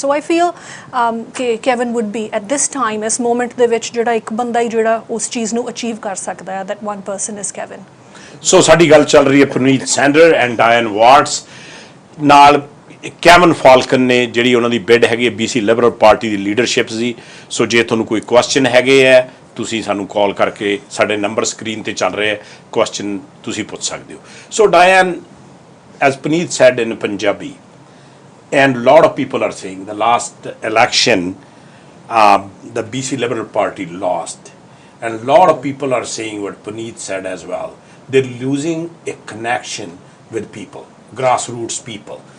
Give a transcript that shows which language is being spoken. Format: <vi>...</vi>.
<en>So I feel ਕਿ Kevin would be at this time,</en> <pa>ਇਸ moment ਦੇ ਵਿੱਚ ਜਿਹੜਾ ਇੱਕ ਬੰਦਾ ਹੀ ਜਿਹੜਾ ਉਸ ਚੀਜ਼ ਨੂੰ achieve ਕਰ ਸਕਦਾ ਹੈ,</pa> <en>that one person is Kevin.</en> <pa>So ਸਾਡੀ ਗੱਲ ਚੱਲ ਰਹੀ ਹੈ ਪੁਨੀਤ ਸੈਂਡਰ ਐਂਡ ਡਾਇਨ ਵਾਟਸ ਨਾਲ. ਕੈਵਨ ਫਾਲਕਨ ਨੇ ਜਿਹੜੀ ਉਹਨਾਂ ਦੀ ਬਿਡ ਹੈਗੀ BC ਲਿਬਰਲ ਪਾਰਟੀ ਦੀ ਲੀਡਰਸ਼ਿਪ ਸੀ. ਸੋ ਜੇ ਤੁਹਾਨੂੰ ਕੋਈ ਕੁਐਸਚਨ ਹੈਗੇ ਹੈ, ਤੁਸੀਂ ਸਾਨੂੰ ਕਾਲ ਕਰਕੇ, ਸਾਡੇ ਨੰਬਰ ਸਕਰੀਨ ਤੇ ਚੱਲ ਰਹੇ ਹੈ, ਕੁਐਸਚਨ ਤੁਸੀਂ ਪੁੱਛ ਸਕਦੇ ਹੋ.</pa> <en>So Diane, as Puneet said in Punjabi, and a lot of people are saying the last election, the BC Liberal Party lost. And a lot of people are saying what Puneet said as well. They're losing a connection with people, grassroots people.</en>